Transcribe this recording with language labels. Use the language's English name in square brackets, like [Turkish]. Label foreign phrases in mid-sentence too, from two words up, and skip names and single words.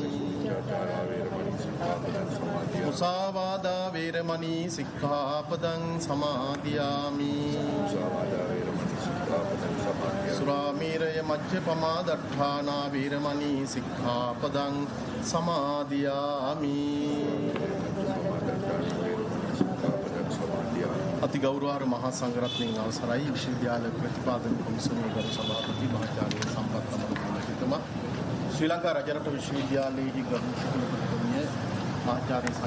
[Pali] Musāvāda veramani sikkhapadang samadhiyami Suramiraya majjapamadatthāna veramani sikkhapadang samadhiyami [Sinhala] අති ගෞරවාර්හ මහා සංඝරත්නයන් අවසරයි විශ්වවිද්‍යාල ප්‍රතිපාදන කොමිසමේ ගරු සභාපති මහාචාර්ය සම්පත් අමරතුංගතුමා ශ්‍රී ලංකා රජරට විශ්වවිද්‍යාලයේ ගරු කුලපතිතුමිය මහාචාර්ය